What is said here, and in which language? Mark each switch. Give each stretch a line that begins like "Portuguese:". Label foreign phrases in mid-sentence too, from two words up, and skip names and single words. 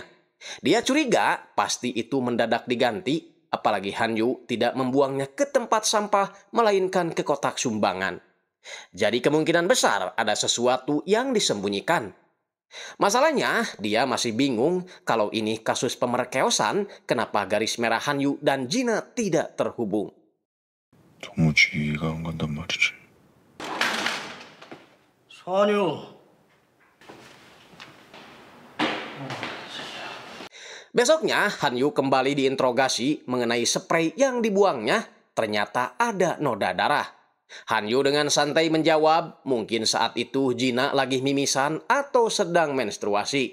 Indonesian: Dia curiga pasti itu mendadak diganti, apalagi Han-yu tidak membuangnya ke tempat sampah, melainkan ke kotak sumbangan. Jadi kemungkinan besar ada sesuatu yang disembunyikan. Masalahnya, dia masih bingung kalau ini kasus pemerkosaan, kenapa garis merah Han-yu dan Jina tidak terhubung.
Korean: 도무지 이해가 안 간단 말이지. 한유.
Indonesian: Besoknya, Han-yu kembali diinterogasi mengenai spray yang dibuangnya, ternyata ada noda darah. Han-yu dengan santai menjawab, mungkin saat itu Jina lagi mimisan atau sedang menstruasi.